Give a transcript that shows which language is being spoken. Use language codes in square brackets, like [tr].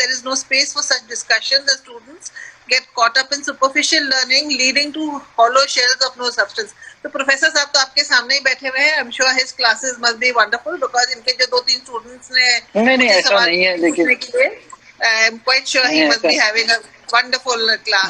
[en] there is no space for such discussions. The students get caught up in superficial learning leading to hollow shells of no substance. [ur] تو professor صاحب تو آپ کے سامنے ہی بیٹھے ہوئے ہیں. [en] I'm sure his classes must be wonderful because [ur] ان کے جو 2-3 اسٹوڈنٹس نے نہیں ایسا نہیں ہے. دیکھیے [en] I'm quite sure he must be having a wonderful class.